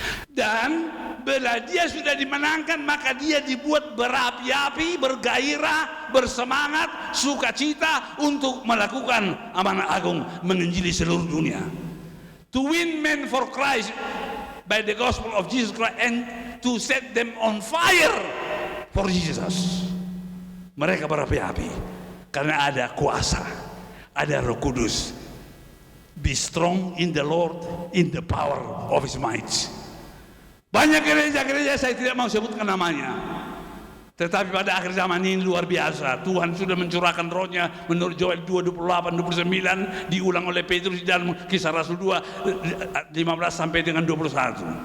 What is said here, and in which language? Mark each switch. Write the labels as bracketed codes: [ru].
[id] Dan bila dia sudah dimenangkan maka dia dibuat berapi-api, bergairah, bersemangat, sukacita untuk melakukan amanah agung menginjili seluruh dunia. [en] To win men for Christ by the gospel of Jesus Christ and to set them on fire for Jesus. [id] Mereka berapi-api karena ada kuasa, ada Roh Kudus. [en] Be strong in the Lord, in the power of His might. [id] Banyak gereja-gereja saya tidak mau sebutkan namanya, tetapi pada akhir zaman ini luar biasa. Tuhan sudah mencurahkan Roh-Nya menurut Joel 2:28-29, diulang oleh Petrus di dalam Kisah Rasul 2:15 sampai dengan 21.